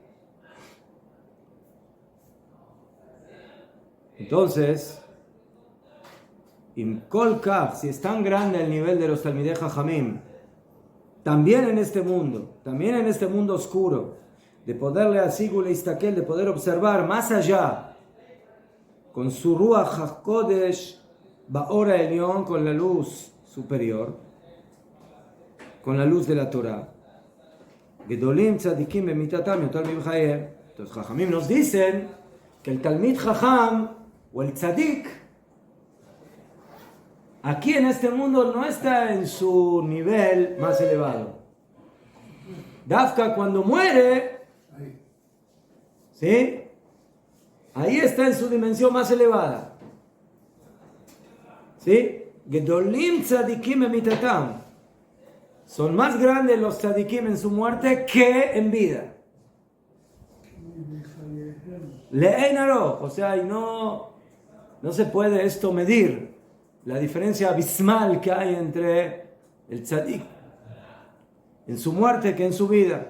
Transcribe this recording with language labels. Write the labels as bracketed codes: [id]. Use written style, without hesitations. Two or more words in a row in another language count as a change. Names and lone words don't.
[es] Entonces, si es tan grande el nivel de los [he] תלמידי חכמים, [es] también en este mundo oscuro, de poderle asigule istakel, de poder observar más allá, con su [he] רוח הקודש, באור עליון, [es] con la luz superior, con la luz de la Torah. [he] גדולים צדיקים במיתתם יותר מבחייהם. [es] Entonces, Jajamim nos dicen que el [he] תלמיד חכם [es] o el tzadik aquí en este mundo no está en su nivel más elevado. Dafka cuando muere, ¿sí? Ahí está en su dimensión más elevada. ¿Sí? [he] גדולים צדיקים במיתתם. [es] Son más grandes los tzadikim en su muerte que en vida. [he] לאין ערוך. [es] O sea, y no se puede esto medir. La diferencia abismal que hay entre el tzadik en su muerte que en su vida.